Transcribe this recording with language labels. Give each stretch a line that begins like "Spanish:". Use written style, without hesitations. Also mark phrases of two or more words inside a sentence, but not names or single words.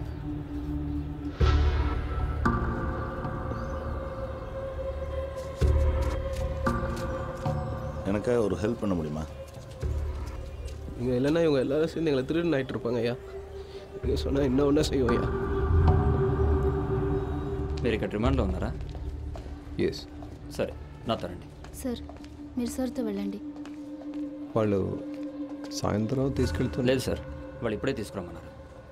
Tamil: எனக்காக ஒரு ஹெல்ப் பண்ண முடியுமா? நீங்கள் இல்லைன்னா இவங்க எல்லாரும் சேர்ந்து எங்களை திருடுன்னு ஆகிட்டு இருப்பாங்க ஐயா. நீங்கள் சொன்னால் இன்னும் ஒன்றா செய்வோம் ஐயா.
Telugu: మీరు ఇక్కడ రిమాండ్లో ఉన్నారా? ఎస్. సరే, నాతో రండి. సార్, మీరు సార్తో వెళ్ళండి. వాళ్ళు సాయంత్రం తీసుకెళ్తారు. లేదు సార్, వాళ్ళు ఇప్పుడే తీసుకురమ్మన్నారు.